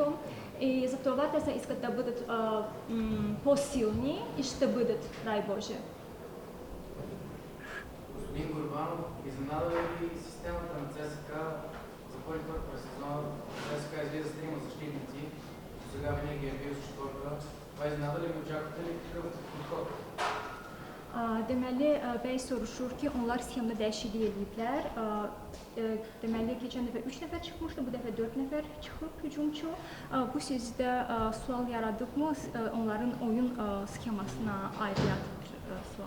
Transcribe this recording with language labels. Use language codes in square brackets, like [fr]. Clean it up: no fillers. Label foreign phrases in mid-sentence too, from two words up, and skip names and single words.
[bg] И за това те се искат да бъдат по-силни и ще бъдат, дай Боже. Господин Гурбанов, изненада ли системата на ЦСКА за първи път през сезона? ЦСКА излиза с 3 защитници, сега винаги е бил с 4. Това изненада ли ви, очаквате ли такъв подход? [az] Deməli, bəy soruşur ki, onlar sxemdə dəyişiklik ediblər. Deməli, keçən dəfə 3 nəfər çıxmışdı, bu dəfə 4 nəfər çıxıb hücumçu. Bu sizdə sual yaradıbmı onların oyun sxemasına aidiyat bir sual?